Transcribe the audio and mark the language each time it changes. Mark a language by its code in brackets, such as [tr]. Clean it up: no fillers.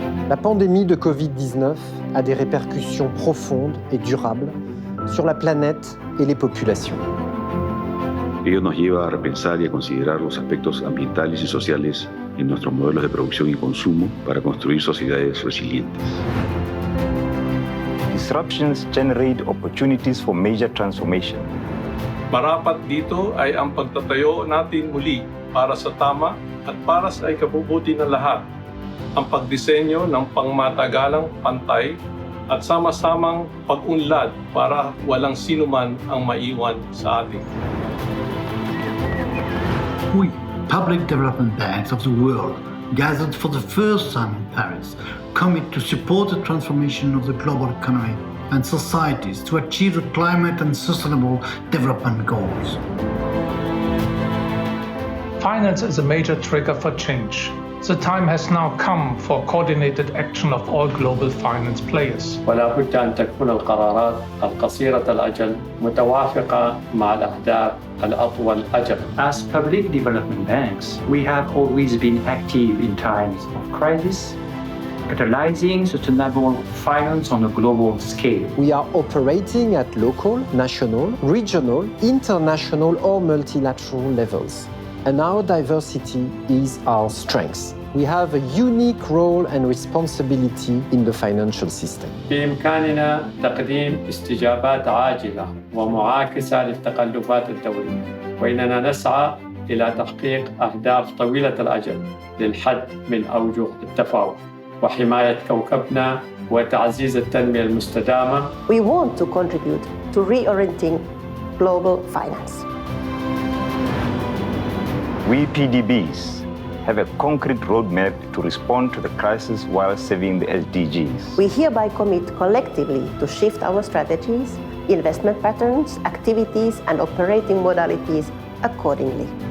[fr] La pandémie de Covid-19 a des répercussions profondes et durables sur la planète et les populations. [es] Ello nos lleva a repensar y a considerar los aspectos ambientales y sociales en nuestros modelos de producción y consumo para construir sociedades resilientes. [en] Disruptions generate opportunities for major transformation. [tl] Marapat dito ay ang pagtatayo natin muli para sa tama at para sa ikabubuti ng lahat. Ang pagdisenyo ng pangmatagalang pantay at sama-samang pag-unlad para walang sinuman ang maiwan sa atin. [en] We, public development banks of the world, gathered for the first time in Paris, commit to support the transformation of the global economy and societies to achieve the climate and sustainable development goals. Finance is a major trigger for change. The time has now come for coordinated action of all global finance players. [ar] ولا بد أن تكون القرارات القصيرة الأجل متوافقة مع الأهداف الأطول أجل. [en] As public development banks, we have always been active in times of crisis, catalyzing sustainable finance on a global scale. We are operating at local, national, regional, international or multilateral levels. And our diversity is our strength. We have a unique role and responsibility in the financial system. [ar] بإمكاننا تقديم استجابات عاجلة ومعاكسة للتقلبات الدولية، وإننا نسعى إلى تحقيق أهداف طويلة الأجل للحد من أوجه التفاوت وحماية كوكبنا وتعزيز التنمية المستدامة. [en] We want to contribute to reorienting global finance. We PDBs have a concrete roadmap to respond to the crisis while saving the SDGs. We hereby commit collectively to shift our strategies, investment patterns, activities, and operating modalities accordingly.